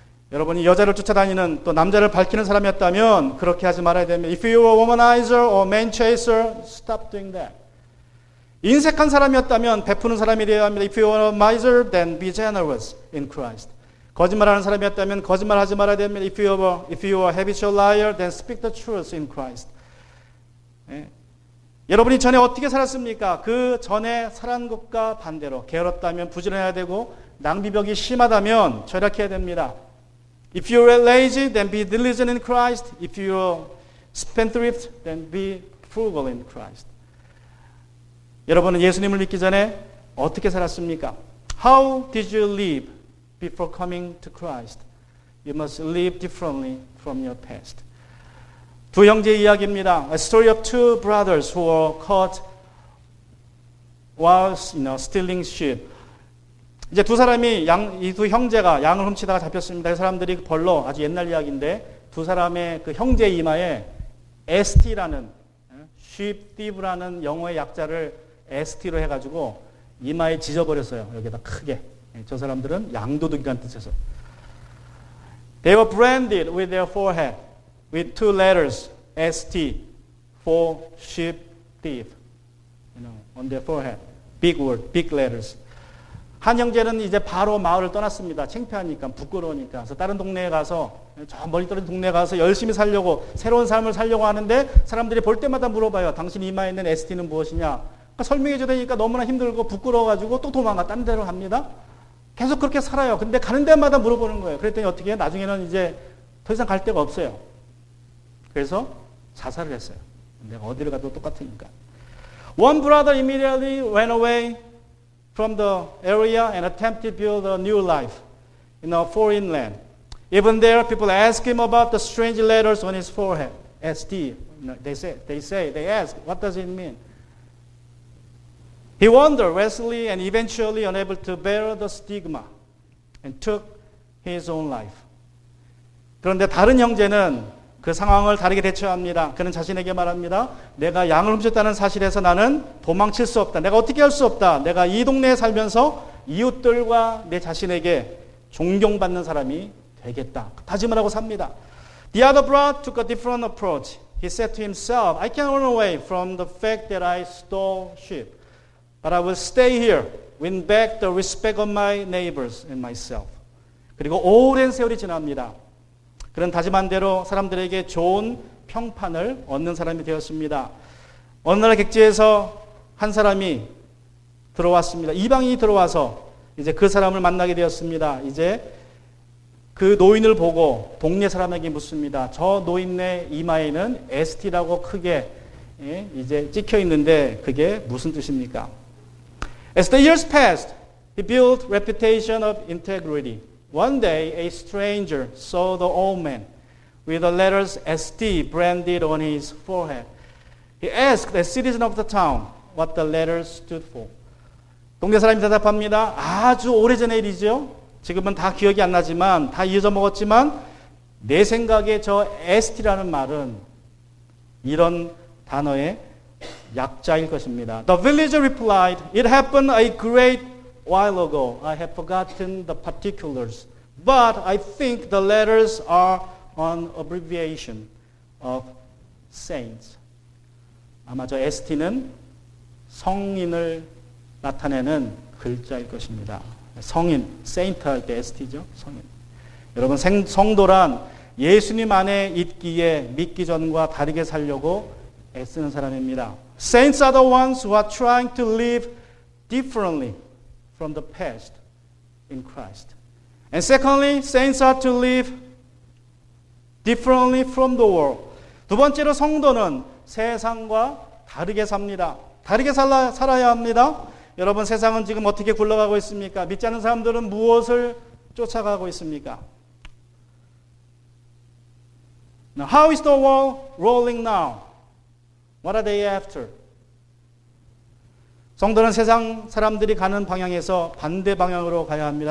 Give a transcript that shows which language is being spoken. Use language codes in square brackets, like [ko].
[ko] 여러분이 여자를 쫓아다니는 또 남자를 밝히는 사람이었다면 그렇게 하지 말아야 됩니다. [en] If you were a womanizer or man chaser, stop doing that. [ko] 인색한 사람이었다면 베푸는 사람이 되어야 합니다. [en] If you are a miser, then be generous in Christ. [ko] 거짓말하는 사람이었다면 거짓말하지 말아야 됩니다. [en] If you are a habitual liar, then speak the truth in Christ. [ko] 여러분이 전에 어떻게 살았습니까? 그 전에 살은 것과 반대로 게으렀다면 부지런해야 되고 낭비벽이 심하다면 절약해야 됩니다. [en] If you are lazy, then be diligent in Christ. If you are spendthrift, then be frugal in Christ. [ko] 여러분은 예수님을 믿기 전에 어떻게 살았습니까? [en] How did you live before coming to Christ? You must live differently from your past. [ko] 두 형제의 이야기입니다. [en] A story of two brothers who were caught while stealing sheep. [ko] 이제 두 사람이 이 두 형제가 양을 훔치다가 잡혔습니다. 그 사람들이 벌로 아주 옛날 이야기인데 두 사람의 그 형제 이마에 ST라는 [en] sheep thief [ko] 라는 영어의 약자를 ST로 해가지고 이마에 지져버렸어요. 여기다 크게. 저 사람들은 양도둑이라는 뜻에서. [en] They were branded with their forehead with two letters ST for sheep thief. On their forehead. Big word, big letters. [ko] 한 형제는 이제 바로 마을을 떠났습니다. 창피하니까, 부끄러우니까. 그래서 다른 동네에 가서, 저 멀리 떨어진 동네에 가서 열심히 살려고, 새로운 삶을 살려고 하는데 사람들이 볼 때마다 물어봐요. 당신 이마에 있는 ST는 무엇이냐? 그러니까 설명해 줘야 되니까 너무나 힘들고 부끄러워가지고 또 도망가, 딴 데로 갑니다. 계속 그렇게 살아요. 근데 가는 데마다 물어보는 거예요. 그랬더니 어떻게 해요? 나중에는 이제 더 이상 갈 데가 없어요. 그래서 자살을 했어요. 내가 어디를 가도 똑같으니까. [en] One brother immediately ran away from the area and attempted to build a new life in a foreign land. Even there, people ask him about the strange letters on his forehead. ST. They ask, what does it mean? He wandered restlessly and eventually unable to bear the stigma and took his own life. [ko] 그런데 다른 형제는 그 상황을 다르게 대처합니다. 그는 자신에게 말합니다. 내가 양을 훔쳤다는 사실에서 나는 도망칠 수 없다. 내가 어떻게 할 수 없다. 내가 이 동네에 살면서 이웃들과 내 자신에게 존경받는 사람이 되겠다. 다짐을 하고 삽니다. [en] The other brother took a different approach. He said to himself, I can run away from the fact that I stole sheep. But I will stay here, win back the respect of my neighbors and myself. [ko] 그리고 오랜 세월이 지납니다. 그런 다짐한 대로 사람들에게 좋은 평판을 얻는 사람이 되었습니다. 어느 날 객지에서 한 사람이 들어왔습니다. 이방인이 들어와서 이제 그 사람을 만나게 되었습니다. 이제 그 노인을 보고 동네 사람에게 묻습니다. 저 노인네 이마에는 ST라고 크게 이제 찍혀 있는데 그게 무슨 뜻입니까? [en] As the years passed, he built reputation of integrity. One day, a stranger saw the old man with the letters ST branded on his forehead. He asked a citizen of the town what the letters stood for. [ko] 동네 사람이 대답합니다. 아주 오래전의 일이죠. 지금은 다 기억이 안 나지만 다 잊어먹었지만 내 생각에 저 ST라는 말은 이런 단어의 약자일 것입니다. [en] The villager replied, "It happened a great while ago. I have forgotten the particulars. But I think the letters are an abbreviation of saints." [ko] 아마 저 ST는 성인을 나타내는 글자일 것입니다. 성인, saint 할 때 ST죠. 성인. 여러분 성도란 예수님 안에 있기에 믿기 전과 다르게 살려고 애쓰는 사람입니다. [en] Saints are the ones who are trying to live differently from the past in Christ. And secondly, saints are to live differently from the world. [ko] 두 번째로 성도는 세상과 다르게 삽니다. 다르게 살아야 합니다. 여러분 세상은 지금 어떻게 굴러가고 있습니까? 믿지 않는 사람들은 무엇을 쫓아가고 있습니까? [en] Now, how is the world rolling now? What are they after? [ko] 성도는 세상 사람들이 가는 방향에서 반대 방향으로 가야 합니다.